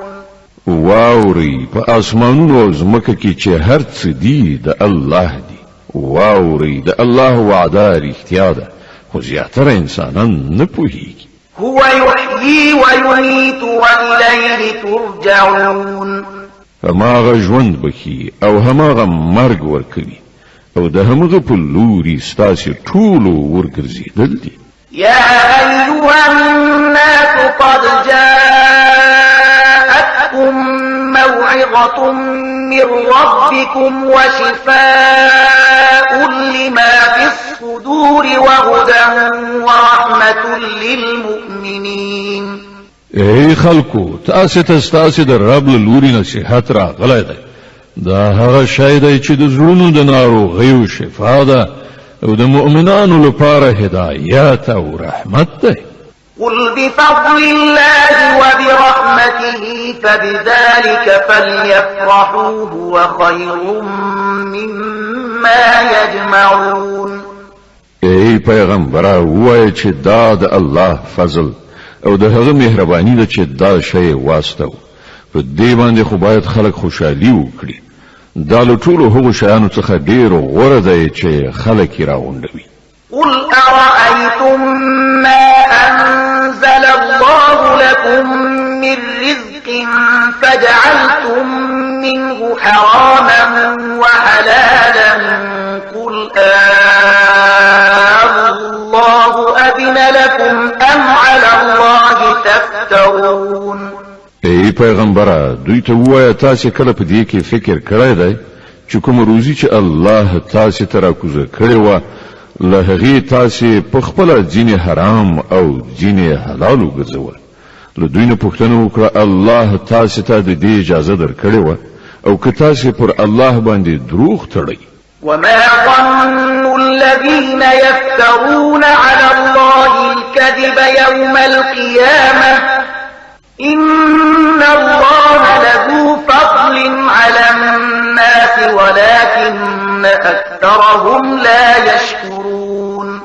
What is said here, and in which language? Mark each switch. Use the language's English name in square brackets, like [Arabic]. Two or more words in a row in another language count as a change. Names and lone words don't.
[Pashto] واوري په اسمانونو او ځمکه کې چې هر څه دي د الله دي. واوري د الله وعده رښتیا ده خو زیاتره انسانان نه پوهیږي. [Arabic] هو يحيي ويميت وإليه ترجعون. [Pashto] هماغه ژوند بخي او هماغه مرګ ورکوي او د همغه په لوري ستاسې ټولو ورګرځېدل دي. [Arabic] يا أيها الناس قد جاءتكم موعظة من ربكم وشفاء لما في الصدور وهدى ورحمة للمؤمنين. [Pashto] ای خلکو تاسې ته ستاسې د رب له لوري نصیحت راغلی دی. دا هغه شی دی چې د زړونو د ناروغیو شفا ده او د مؤمنانو لپاره هدایت او رحمت دی. [Arabic] قل بفضل الله وبرحمته فبذلك فليفرحوا هو خير مما يجمعون. [Pashto] ای پیغمبره ووایه چې دا د الله فضل او د هغه مهرباني ده چې دا شی واستو په دې باندې خو باید خلک خوشحالي وکړي. دا له ټولو هغو شیانو څخه ډېر غوره دی چې خلک یې راغونډوي. [Arabic] قل أرأيتم ما أنزل الله لكم من رزق فجعلتم منه حراما وحلالا قل الله أذن لكم أم على الله تفترون. [Pashto] ای پیغمبره دوی ته ووایه تاسې کله په دې کې فکر کړی دی چې کومه روزي چې الله تاسې ته راکوزه کړې وه له هغې تاسې په خپله ځینې حرام او ځینې حلال وګرځول. له دوی نه پوښتنه وکړه الله تاسې ته د دې اجازه درکړې وه او که تاسې پر الله باندې دروغ تړئ. [Arabic] وما ظن الذين يفترون على الله الكذب يوم القيامة إن الله لذو فضل على الناس ولكن أكثرهم لا يشكرون.